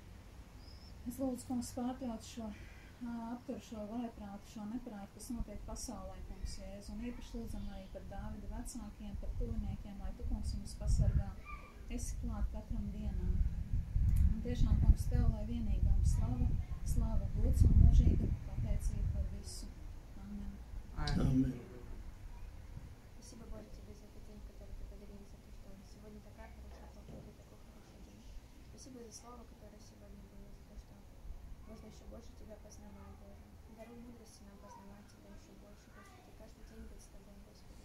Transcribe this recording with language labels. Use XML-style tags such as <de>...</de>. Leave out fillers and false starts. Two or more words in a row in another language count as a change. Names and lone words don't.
<lv>Es lūdzu, kungs, pārtrauc šo aptur šo vaiprātu, šo neprātu, kas notiek pasaulē, kungs, Jēzus, un īpaši lūdzam arī par Dāvida vecākiem, par tuviniekiem, lai tu, kungs, viņus pasargā. Esi klāt katram dienām. Un tiešām, kungs, tev, lai vienīgām slava, gods un mūžīga pateicība par visu. Amen. Amen.</lv> <ru>Спасибо, Боже, тебе за этот день, который ты подарил, за то, что сегодня такая хорошая погода, такой хороший день. Спасибо за слово, которое сегодня было, за то, что можно еще больше тебя познавать, Боже. Даруй мудрости нам познавать тебя еще больше, Господи, каждый день быть с тобой, Господи.</ru>